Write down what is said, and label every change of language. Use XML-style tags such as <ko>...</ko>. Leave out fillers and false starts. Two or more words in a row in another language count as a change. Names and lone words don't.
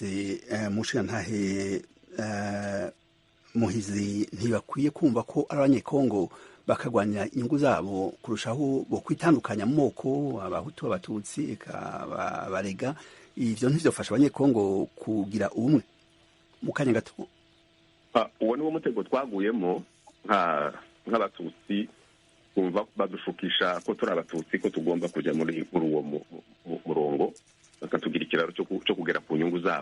<rn>Mushirantahe Muhizi, ntibakwiye kumva ko ari abanyekongo bakagwanya inyungu zabo kurushaho bo kwitandukanya mu moko, abahutu, abatutsi, abarega. Ivyo ntivyofasha abanyekongo kugira ubumwe. Mu kanya gato,</rn> <rw>uwo ni wo mutego twaguyemo nk'abatutsi, kumva badushukisha ko turi abatutsi, ko tugomba kujya muri uwo murongo, bakatugira ikiraro cyo kugera ku nyungu zabo.</rw>